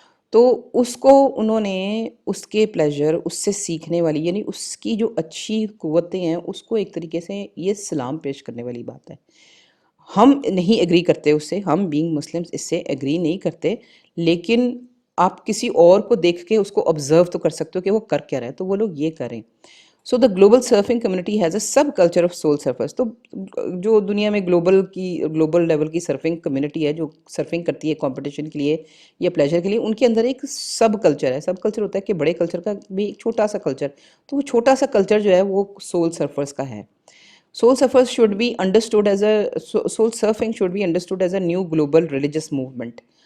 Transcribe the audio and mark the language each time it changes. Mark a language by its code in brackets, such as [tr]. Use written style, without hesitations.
[ur] تو اس کو انہوں نے اس کے پلیجر، اس سے سیکھنے والی، یعنی اس کی جو اچھی قوتیں ہیں اس کو ایک طریقے سے یہ سلام پیش کرنے والی بات ہے. ہم نہیں ایگری کرتے اس سے، ہم بینگ مسلمز اس سے ایگری نہیں کرتے، لیکن آپ کسی اور کو دیکھ کے اس کو آبزرو تو کر سکتے ہو کہ وہ کر کیا رہا ہے، تو وہ لوگ یہ کریں. [en] So the global surfing community has a subculture of soul surfers. [ur] تو جو دنیا میں گلوبل لیول کی سرفنگ کمیونٹی ہے جو سرفنگ کرتی ہے کمپٹیشن کے لیے یا پلیجر کے لیے، ان کے اندر ایک سب کلچر ہے. سب کلچر ہوتا ہے کہ بڑے کلچر کا بھی ایک چھوٹا سا کلچر. تو وہ چھوٹا سا کلچر جو ہے وہ سول سرفرس کا ہے. [en] Soul surfers should be understood as a soul surfing should be understood as a new global religious movement.